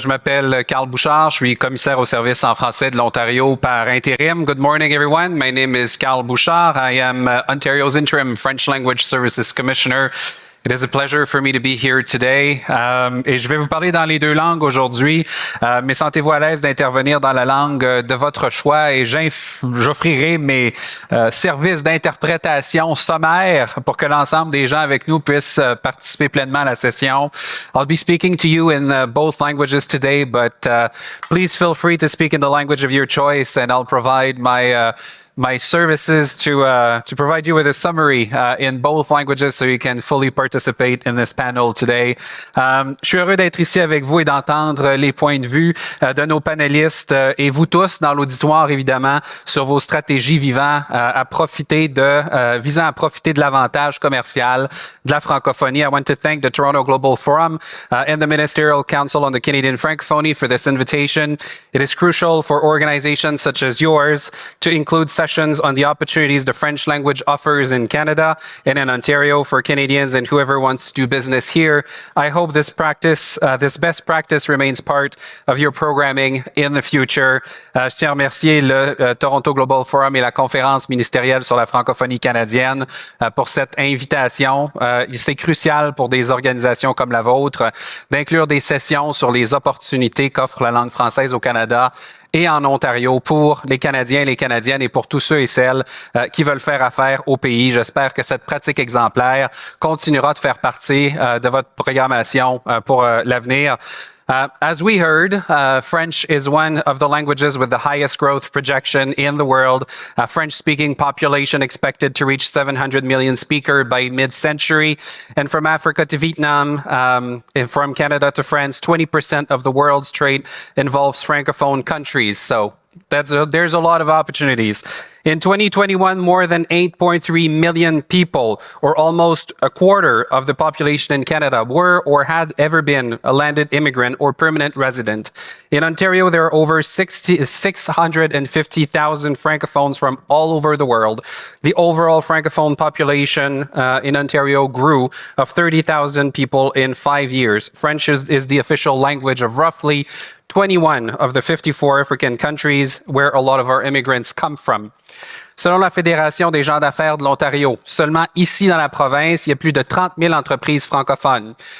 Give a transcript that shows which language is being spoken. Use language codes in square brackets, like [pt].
[fr] Je m'appelle Carl Bouchard. Je suis commissaire au service en français de l'Ontario par Interim. [en] Good morning, everyone. My name is Carl Bouchard. I am Ontario's Interim French Language Services Commissioner. It is a pleasure for me to be here today. [fr] Et je vais vous parler dans les deux langues aujourd'hui, mais sentez-vous à l'aise d'intervenir dans la langue de votre choix et j'offrirai mes services d'interprétation sommaire pour que l'ensemble des gens avec nous puissent participer pleinement à la session. [en] I'll be speaking to you in both languages today, but please feel free to speak in the language of your choice and I'll provide my services to provide you with a summary in both languages so you can fully participate in this panel today. [fr] Je suis heureux d'être ici avec vous et d'entendre les points de vue de nos panélistes et vous tous dans l'auditoire, évidemment, sur vos stratégies visant à profiter de l'avantage commercial de la francophonie. [en] I want to thank the Toronto Global Forum and the Ministerial Council on the Canadian Francophonie for this invitation. It is crucial for organizations such as yours to include sessions on the opportunities the French language offers in Canada and in Ontario for Canadians and whoever wants to do business here. I hope this best practice remains part of your programming in the future. [fr] Je tiens à remercier le Toronto Global Forum et la conférence ministérielle sur la francophonie canadienne pour cette invitation. C'est crucial pour des organisations comme la vôtre d'inclure des sessions sur les opportunités qu'offre la langue française au Canada et en Ontario pour les Canadiens et les Canadiennes et pour tous ceux et celles qui veulent faire affaire au pays. J'espère que cette pratique exemplaire continuera de faire partie de votre programmation pour l'avenir. [en] As we heard, French is one of the languages with the highest growth projection in the world. French-speaking population expected to reach 700 million speakers by mid-century. And from Africa to Vietnam, and from Canada to France, 20% of the world's trade involves Francophone countries. So there's a lot of opportunities. In 2021, more than 8.3 million people, or almost a quarter of the population in Canada, were or had ever been a landed immigrant or permanent resident. In Ontario, there are over 650,000 Francophones from all over the world. The overall Francophone population in Ontario grew of 30,000 people in 5 years. French is the official language of roughly 21 of the 54 African countries where a lot of our immigrants come from. [fr] Selon la Fédération des gens d'affaires de l'Ontario, seulement ici dans la province, il y a plus de 30 000 entreprises francophones.